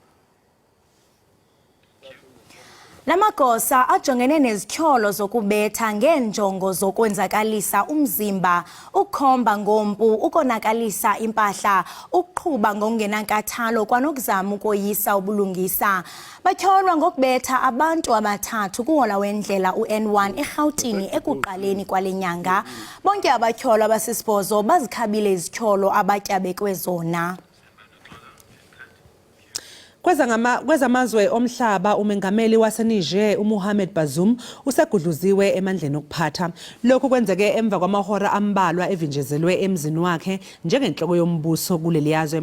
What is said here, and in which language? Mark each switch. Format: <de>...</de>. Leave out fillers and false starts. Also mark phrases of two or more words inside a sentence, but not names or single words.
<xh>Lamagosa ajongene nezityholo zokubetha ngeenjongo zokwenzakalisa umzimba, ukukhomba ngompu, ukonakalisa impahla, ukuqhuba ngokungenankathalo kwanokuzama ukoyisa ubulungisa. Batyholwa ngokubetha abantu abathathu kuhola wendlela uN1 eRhawutini ekuqaleni kwale nyanga. Bonke abatyholwa abasisibhozo bazikhabile izityholo abatyabekwe zona.</xh> <zu>Kwezamazwe omhlaba umengameli waseNiger uMohamed Bazoum usegudluziwe emandleni okuphatha. Lokhu kwenzeke emva kwamahora ambalwa evinjezelwe emzini wakhe njengenhloko yombuso kuleli yazwe.</zu>